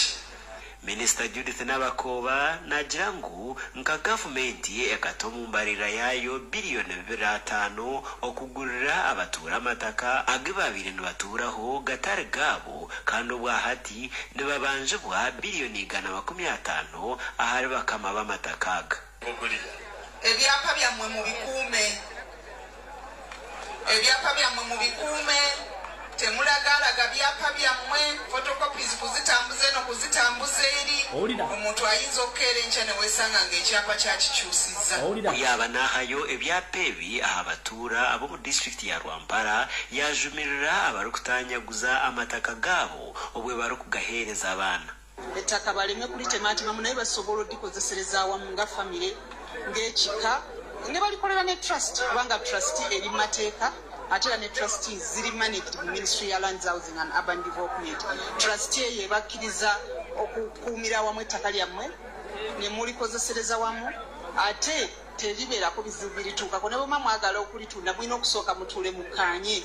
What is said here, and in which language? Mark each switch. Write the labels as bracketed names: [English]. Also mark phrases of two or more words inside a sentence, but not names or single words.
[Nyankole] Minister Judith Nabakoba nagira ngu nka gavumenti ekatomumbarira yayo biliyoni 5 okugurira abatura amataka agibabire nibaturaho gatare gabo kandi obwahati nibabanjibwa biliyoni 150 ahari bakama b'amatakaga. [Ganda] Ebyapa byamwe mu bikuume temulagalaga byapa byammwe photocopies kuzitambuze no kuzitambuza eri omuntu ayinza okukeera enkya ne weesanga ng'ekyapa kyakikyusizza. [Nyankole] Yaba n'ahayo ebyapa ebi abatuura ab'omu disitulikiti ya Rwampara yajumirira abarikutanyaguza amataka gaabo obwe barikugaheereza abaana. [Ganda] Ettaka baleme kulitemaatemamu naye basobola odikozesereza awamu nga famire ng'ekika ne balikolera ne trust kubanga trust eri mateeka ate ne trustees ziri managed mu Ministry ya Lands Housing and Urban Development. Trustee ye bakkiriza okukuumira wamu ettaka lyammwe ne mulikozesereza wamu ate teribeerako bizibu birituukako ne bwema mwagala okulitunda mulina okusooka mutuule mukkaanye.